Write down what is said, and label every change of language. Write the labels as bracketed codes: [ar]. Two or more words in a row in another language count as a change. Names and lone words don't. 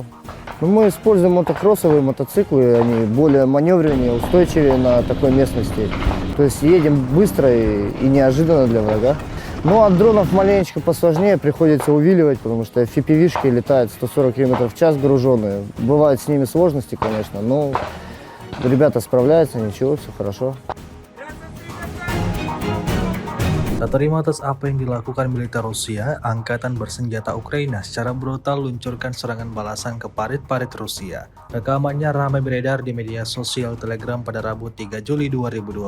[ru] Мы используем мотокроссовые мотоциклы, они более маневреннее, устойчивее на такой местности. То есть едем быстро и неожиданно для врага. Ну, от дронов маленечко посложнее, приходится увиливать, потому что FPV-шки летают 140 км в час груженные. Бывают с ними сложности, конечно, но ребята справляются, ничего, все хорошо. [id] Tak terima atas apa yang dilakukan militer Rusia, Angkatan Bersenjata Ukraina secara brutal luncurkan serangan balasan ke parit-parit Rusia. Rekamannya ramai beredar di media sosial Telegram pada Rabu 3 Juli 2024.